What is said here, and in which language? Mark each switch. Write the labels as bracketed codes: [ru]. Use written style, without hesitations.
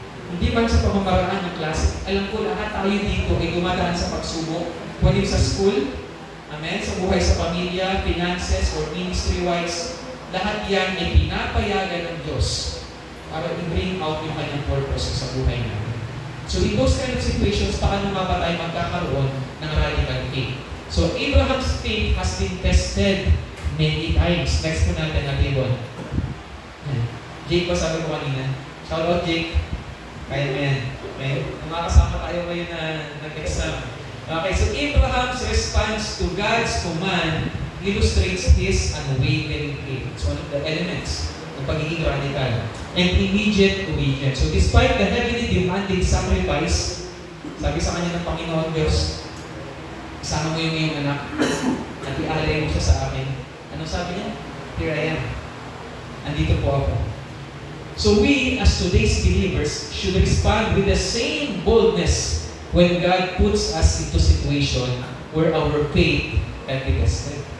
[tl] Hindi man sa pamamaraan ng klase. Alam ko lahat tayo dito ay dumadaan sa pagsubok. Pwede sa school, amen, sa buhay sa pamilya, finances, or ministry-wise. Lahat yan ay pinapayagan ng Diyos para i-bring out yung kanyang purpose sa buhay natin. [en] So in those kind of situations, [tl] paano nga ba tayo magkakaroon ng radical faith? [en] So Abraham's faith has been tested many times. [tl] Next po natin na table. Jake pa sabi ko kanina. Shout out Jake. Kaya mo yan. Okay? Makakasama tayo ngayon na nag-exam. [en] Okay, so Abraham's response to God's command illustrates his unwavering faith. It's one of the elements [tl] ng pagiging [en] radical. And immediate obedience. So despite the heavily demanding sacrifice, [tl] sabi sa kanya ng Panginoon Diyos, isama mo yung iyong anak at ialay mo siya sa akin. Anong sabi niya? [en] Here I am. [tl] Andito po ako. [en] So we, as today's believers, should respond with the same boldness when God puts us into situation where our faith can be tested.